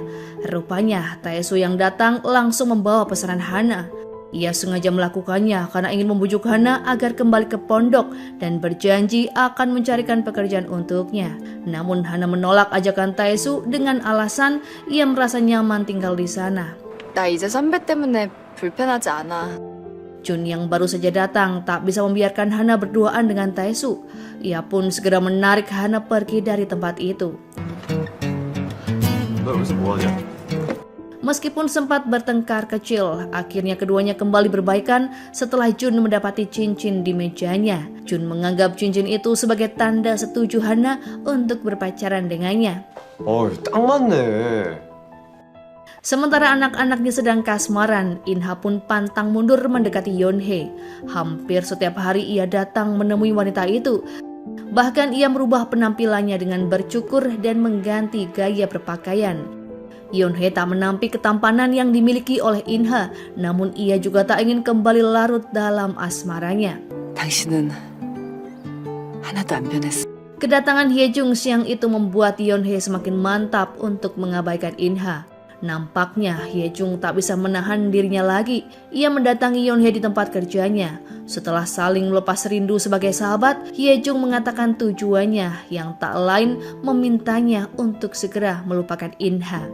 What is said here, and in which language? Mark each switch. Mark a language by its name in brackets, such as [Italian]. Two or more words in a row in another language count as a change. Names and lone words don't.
[Indonesian] Rupanya, Taesu yang datang langsung membawa pesanan Hana. Ia sengaja melakukannya karena ingin membujuk Hana agar kembali ke pondok dan berjanji akan mencarikan pekerjaan untuknya. Namun Hana menolak ajakan Taesu dengan alasan ia merasa nyaman tinggal di sana. [Korean] 나 이제 선배 때문에 불편하지 않아. [Indonesian] Jun yang baru saja datang tak bisa membiarkan Hana berduaan dengan Taesu. Ia pun segera menarik Hana pergi dari tempat itu. [Korean] 너 여기서 뭐하냐? [Indonesian] Meskipun sempat bertengkar kecil, akhirnya keduanya kembali berbaikan setelah Jun mendapati cincin di mejanya. Jun menganggap cincin itu sebagai tanda setuju Hana untuk berpacaran dengannya. [Korean] 딱 맞네. [Indonesian] Sementara anak-anaknya sedang kasmaran, Inha pun pantang mundur mendekati Yonhye. Hampir setiap hari ia datang menemui wanita itu. Bahkan ia merubah penampilannya dengan bercukur dan mengganti gaya berpakaian. Yonhye tak menampik ketampanan yang dimiliki oleh Inha, namun ia juga tak ingin kembali larut dalam asmaranya. [Korean] 당신은 하나도 안 변했어. [Indonesian] Kedatangan Hyejung siang itu membuat Yonhye semakin mantap untuk mengabaikan Inha. Nampaknya Hyejung tak bisa menahan dirinya lagi. Ia mendatangi Yonhye di tempat kerjanya. Setelah saling melepas rindu sebagai sahabat, Hyejung mengatakan tujuannya yang tak lain memintanya untuk segera melupakan Inha.